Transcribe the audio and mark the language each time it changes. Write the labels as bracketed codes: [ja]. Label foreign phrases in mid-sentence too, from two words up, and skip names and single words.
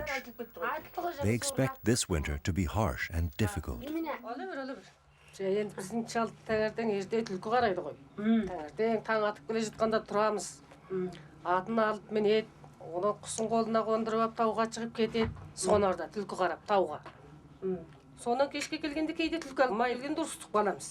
[en] They expect this winter to be harsh and difficult. [kk] Енді біздің шал таңертең ерте түлкі қарайды ғой. Таңертең таң атып келе жатқанда тұрамыз. Атын алып мінеді, оны құсын қолына қондырып алып тауға шығып кетеді. Соны орда түлкі қарап тауға. Сонан кешке келгенде кейде түлкі алмай келгенде ұрыстық баламыз.